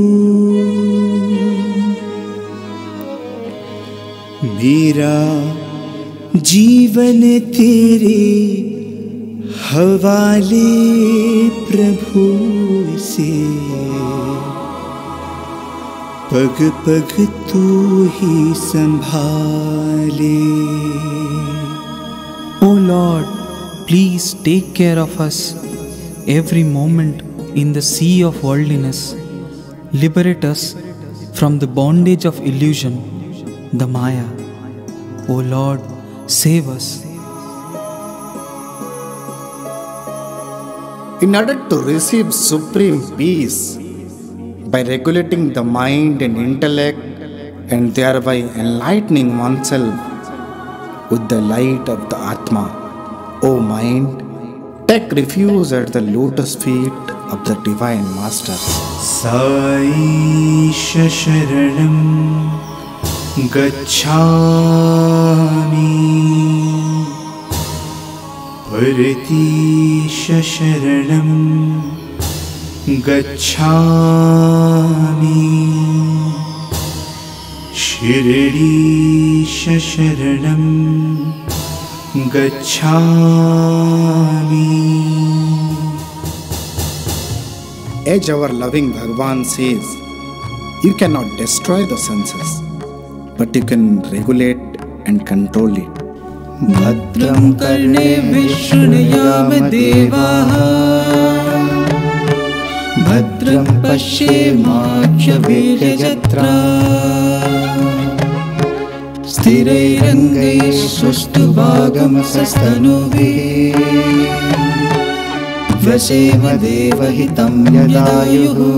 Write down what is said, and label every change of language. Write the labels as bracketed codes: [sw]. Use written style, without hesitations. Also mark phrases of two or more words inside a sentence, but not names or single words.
[hi] मेरा जीवन तेरे हवाले प्रभु से, पग पग तू ही संभाले। [en] O Lord, please take care of us every moment in the sea of worldliness. Liberate us from the bondage of illusion, the Maya. O Lord, save us. In order to receive supreme peace, by regulating the mind and intellect and thereby enlightening oneself with the light of the Atma, O mind, take refuge at the lotus feet of the Divine Master. [sa] साईश शरणं गच्छामि, परतीश शरणं गच्छामि, शिरडीश शरणं गच्छामि। [en] As our loving Bhagavan says, you cannot destroy the senses, but you can regulate and control it. [sa] भद्रं कर्णे विष्णुयाम देवाः, भद्रं पश्येमाक्षभिर्यजत्राः, स्थिरैरङ्गैः सुष्ठुभागमसस्तनुभिः, वसेम देवहितं यदायुः।